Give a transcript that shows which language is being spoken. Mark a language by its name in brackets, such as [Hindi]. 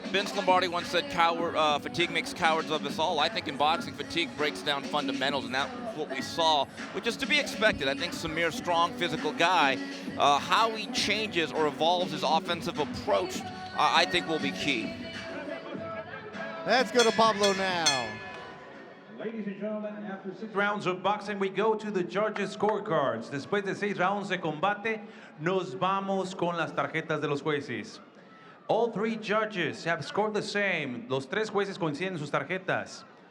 [English] Vince Lombardi once said, fatigue makes cowards of us all. I think in boxing, fatigue breaks down fundamentals, and that's what we saw, which is to be expected. I think Samir's strong, physical guy. How he changes or evolves his offensive approach, I think will be key. Let's go to Pablo now. Ladies and gentlemen, after 6 rounds of boxing, we go to the judges' scorecards. [Spanish] Después de 6 rounds de combate, nos vamos con las tarjetas de los jueces. [English] All 3 judges have scored the same. [Spanish] Los 3 jueces coinciden en sus tarjetas.